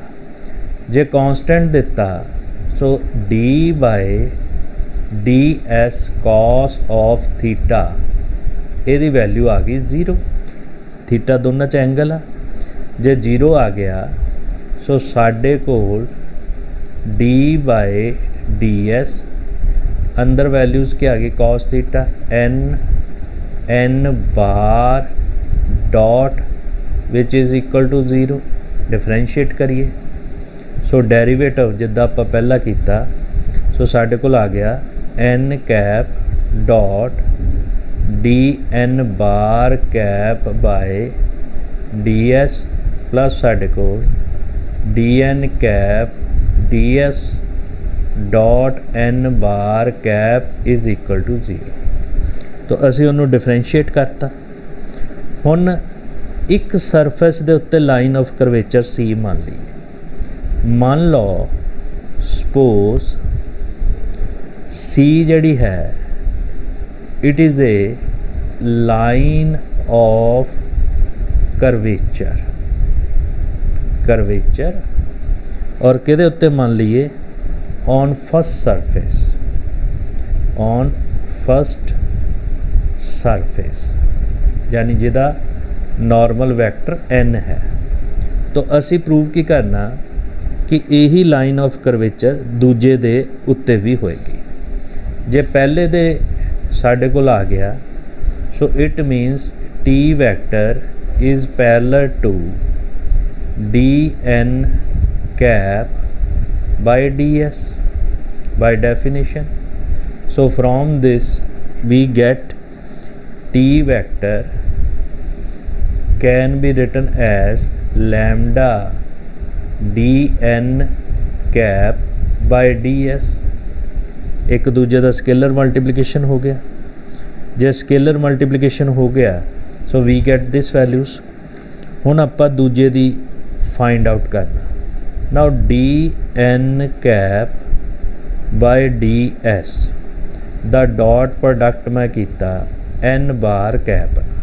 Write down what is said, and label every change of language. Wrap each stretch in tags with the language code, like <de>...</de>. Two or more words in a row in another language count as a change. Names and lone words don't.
<pa>ਜੇ ਕੌਂਸਟੈਂਟ ਦਿੱਤਾ ਸੋ</pa> <en>d/ds cos of theta</en> <pa>ਇਹਦੀ ਵੈਲਿਊ ਆ ਗਈ 0। ਥੀਟਾ ਦੋਨਾਂ 'ਚ ਐਂਗਲ ਆ, ਜੇ 0 ਆ ਗਿਆ ਸੋ ਸਾਡੇ ਕੋਲ d/ds ਅੰਦਰ ਵੈਲਿਊਜ਼ ਕੀ ਆ ਗਈ</pa> <en>cos theta n bar dot which is equal to 0।</en> <pa>ਡਿਫਰੈਂਸ਼ੀਏਟ ਕਰੀਏ ਸੋ ਡੈਰੀਵੇਟਿਵ ਜਿੱਦਾਂ ਆਪਾਂ ਪਹਿਲਾਂ ਕੀਤਾ ਸੋ ਸਾਡੇ ਕੋਲ ਆ ਗਿਆ</pa> <en>n cap dot dn bar cap by ds plus</en> <pa>ਸਾਡੇ ਕੋਲ</pa> <en>dn cap ds dot n bar cap is equal to 0।</en> <pa>तो ਅਸੀਂ ਉਹਨੂੰ ਡਿਫਰੈਂਸ਼ੀਏਟ ਕਰਤਾ। ਹੁਣ ਇੱਕ ਸਰਫੇਸ ਦੇ ਉੱਤੇ</pa> <en>line of curvature C</en> <pa>ਮੰਨ ਲਈਏ। ਮੰਨ ਲਓ ਸਪੋਜ਼ C ਜਿਹੜੀ ਹੈ</pa> <en>it is a line of curvature</en> <pa>ਔਰ ਕਿਹਦੇ ਉੱਤੇ ਮੰਨ ਲਈਏ</pa> <en>on first surface</en> <pa>ਯਾਨੀ ਜਿਹਦਾ ਨੌਰਮਲ ਵੈਕਟਰ n ਹੈ। ਤਾਂ ਅਸੀਂ ਪਰੂਵ ਕੀ ਕਰਨਾ ਕਿ ਇਹੀ</pa> <en>line of curvature</en> <pa>ਦੂਜੇ ਦੇ ਉੱਤੇ ਵੀ ਹੋਏਗੀ। ਜੇ ਪਹਿਲੇ ਦੇ ਸਾਡੇ ਕੋਲ ਆ ਗਿਆ ਸੋ</pa> <en>it means t vector is parallel to dn cap by ds by definition. so from this we get t vector can be written as lambda dn cap by ds।</en> <pa>ਇੱਕ ਦੂਜੇ ਕਾ</pa> <en>scalar multiplication</en> <pa>ਹੋ ਗਿਆ।</pa> <en>जे scalar multiplication</en> <pa>ਹੋ ਗਿਆ ਸੋ</pa> <en>we get this values.</en> <pa>ਹੁਣ ਆਪਾਂ ਦੂਜੇ ਦੀ</pa> <en>find out</en> <pa>ਕਰਨਾ।</pa> <en>now dn cap by ds</en> <pa>ਦਾ</pa> <en>dot product</en> <pa>ਮੈਂ ਕੀਤਾ</pa> <en>n bar cap.</en>